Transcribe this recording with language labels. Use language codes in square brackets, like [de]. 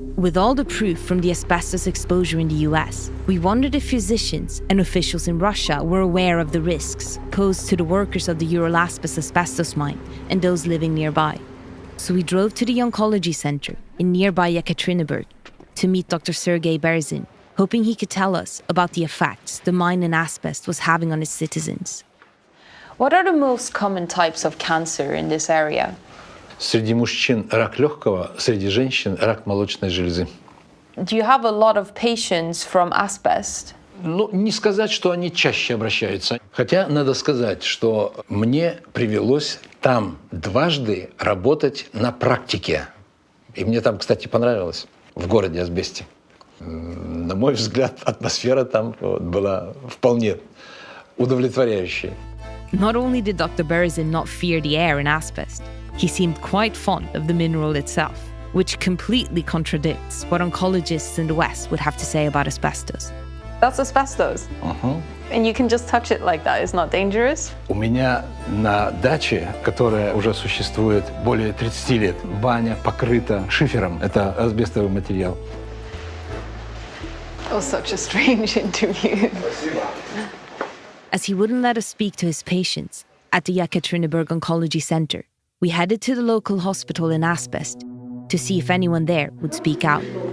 [en] With all the proof from the asbestos exposure in the US, we wondered if physicians and officials in Russia were aware of the risks posed to the workers of the Uralaspis asbestos mine and those living nearby. So we drove to the Oncology Center in nearby Yekaterinburg to meet Dr. Sergei Berzin, hoping he could tell us about the effects the mine in asbest was having on its citizens. What are the most common types of cancer in this area? [ru] Среди мужчин рак легкого, среди женщин рак молочной железы. [en] Do you have a lot of patients from asbest? [ru] Не сказать, что они чаще обращаются. Хотя надо сказать, что мне привелось там дважды работать на практике. И мне там, кстати, понравилось, в городе Асбесте. На мой взгляд, атмосфера там была вполне удовлетворяющая. [en] Not only did Dr. Berzin not fear the air in asbest, he seemed quite fond of the mineral itself, which completely contradicts what oncologists in the West would have to say about asbestos. That's asbestos. And you can just touch it like that. It's not dangerous. [ru] У меня на даче, которая уже существует более 30 лет, баня покрыта шифером. Это асбестовый материал. [en] That was such a strange interview. As he wouldn't let us speak to his patients at the Yekaterinburg Oncology Center, we headed to the local hospital in Asbest to see if anyone there would speak out.